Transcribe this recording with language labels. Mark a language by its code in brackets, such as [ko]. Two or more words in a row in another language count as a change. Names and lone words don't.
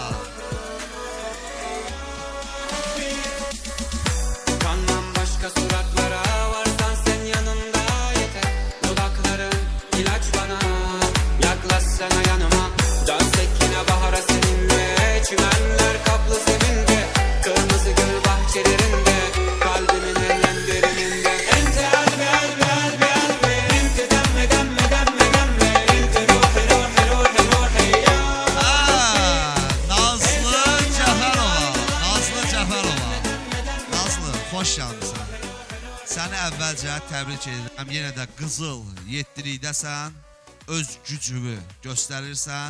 [tr] Kanmam başka suratlara, varsan sen yanımda yeter. Dudakların ilaç bana, yaklaşsana yanıma. Dans et yine bahara seninle, çimenler kaplı seninle. Kırmızı gül bahçelerinde, kalbimin en derininde. [ar] انت قلبي قلبي قلبي قلبي، انت دمي دمي دمي دمي, انت روحي روحي روحي روحي يا. [az] Nazlı Cəfərova. Nazlı Cəfərova. Nazlı, xoş gəlmisən. Səni əvvəlcə təbrik edirəm. Yenə də qızıl yettilikdəsən, öz gücünü göstərirsən.